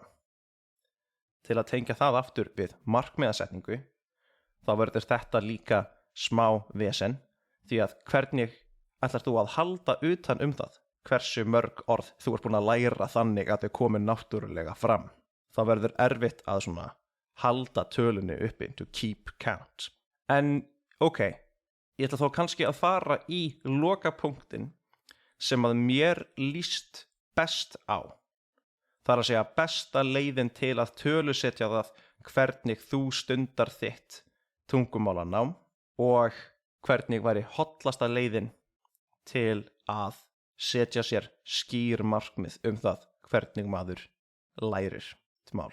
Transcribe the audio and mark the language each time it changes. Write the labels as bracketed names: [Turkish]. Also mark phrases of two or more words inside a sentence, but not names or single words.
[Icelandic] Til að tengja það aftur við markmiðasetningu, þá verður þetta líka smá vesen, því að hvernig ætlar þú að halda utan það hversu mörg orð þú ert búin að læra þannig að þau komi náttúrulega fram. Það verður erfitt að svona halda tölunni uppi, [English] to keep count. [Icelandic] En ok, ég ætla þó kannski að fara í lokapunktin sem að mér líst best á. Það er að segja besta leiðin til að tölusetja það hvernig þú stundar þitt tungumálanám og hvernig væri hollasta leiðin til að setja sér skýr markmið það hvernig maður lærir mál.